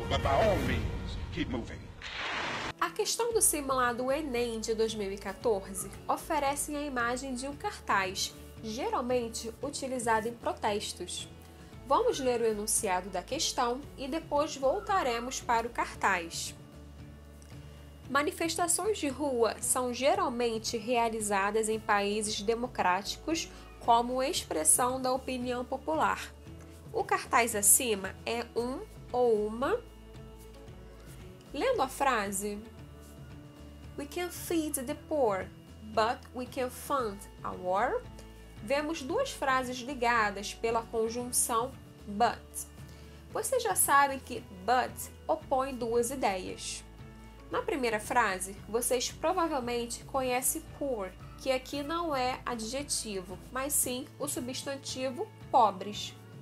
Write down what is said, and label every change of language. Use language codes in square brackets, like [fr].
[en] But by all means, keep moving. [pt] A questão do simulado Enem de 2014 oferece a imagem de um cartaz, geralmente utilizado em protestos. Vamos ler o enunciado da questão e depois voltaremos para o cartaz. Manifestações de rua são geralmente realizadas em países democráticos como expressão da opinião popular, O cartaz acima é um ou uma. Lendo a frase, [en] we can feed the poor, but we can fund a war. [pt] Vemos duas frases ligadas pela conjunção but. Vocês já sabem que but opõe duas ideias. Na primeira frase, vocês provavelmente conhecem poor, que aqui não é adjetivo, mas sim o substantivo pobres.